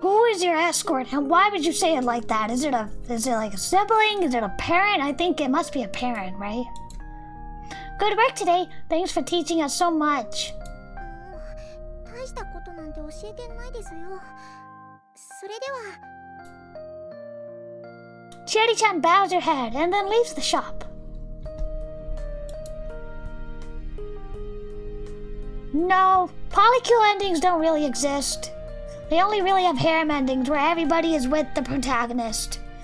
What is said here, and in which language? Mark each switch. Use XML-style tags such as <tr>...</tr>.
<en>Who is your escort, and why would you say it like that? Is it like a sibling? Is it a parent? I think it must be a parent, right? Good work today. Thanks for teaching us so much.</en> <ja>大したことなんて教えてないですよ。それでは。</ja> <en>Cherry-chan bows her head and then leaves the shop. No, polycule endings don't really exist. They only really have harem endings where everybody is with the protagonist.</en>